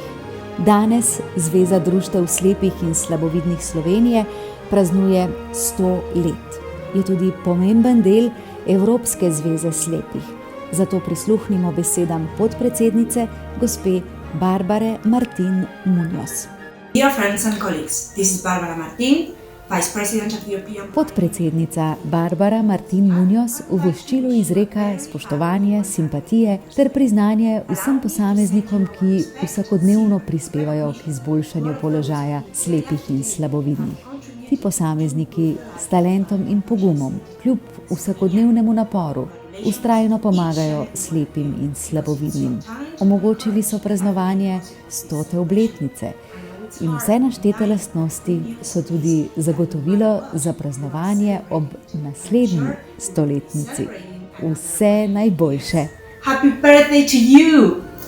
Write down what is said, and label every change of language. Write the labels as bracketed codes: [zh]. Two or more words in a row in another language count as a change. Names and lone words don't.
[sl] Danes Zveza društev slepih in slabovidnih Slovenije praznuje 100 let. Je tudi pomemben del Evropske zveze slepih. Zato prisluhnimo besedam podpredsednice, gospe Barbare Martin Munoz. [en] Dear friends and colleagues, this is Barbara Martin, Vice President of the European Parliament. [sl] Podpredsednica Barbara Martin Munoz v voščilu izreka spoštovanje, simpatije ter priznanje vsem posameznikom, ki vsakodnevno prispevajo k izboljšanju položaja slepih in slabovidnih. Ti posamezniki s talentom in pogumom, kljub vsakodnevnemu naporu, vztrajno pomagajo slepim in slabovidnim. Omogočili so praznovanje 100. obletnice in vse naštete lastnosti so tudi zagotovilo za praznovanje ob naslednji 100-letnici. Vse najboljše! [en] Happy birthday to you!